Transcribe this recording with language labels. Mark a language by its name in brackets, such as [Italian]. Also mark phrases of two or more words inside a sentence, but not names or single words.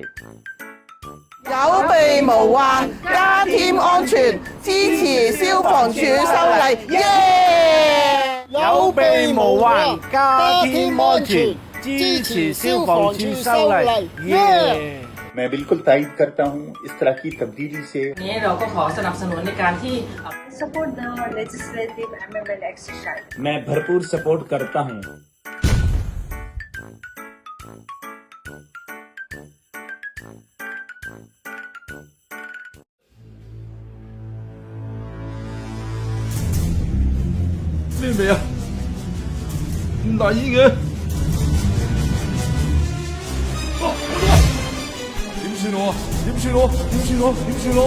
[Cantonese] 有備無患，加添安全。支持消防處修例，耶！有備無患，加添安全。支持消防處修例，耶！ [Hindi] मैं बिल्कुल तायद करता हूँ इस तरह की तब्दीली से। [Thai] เราก็ขอสนับสนุนในการที่ [English] support the legislative amendment exercise. [Hindi] मैं भरपूर सपोर्ट करता हूँ। [Cantonese] 咩味啊？咁大煙嘅？點算我啊？點算我？點算我？點算我？